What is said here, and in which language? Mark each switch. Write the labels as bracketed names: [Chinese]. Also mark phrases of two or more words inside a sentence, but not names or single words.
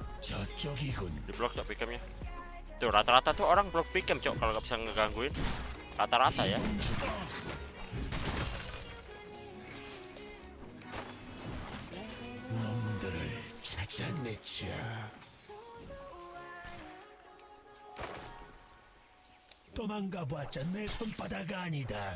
[Korean] 저쪽이군. [Indonesian] Di blok cok pickemnya. Tuh rata-rata tuh orang blok pickem cok kalau nggak bisa ngegangguin. rata-rata ya. [Korean] 놈들을 찾아냈죠. 도망가 봤자 내 손바닥 아니다.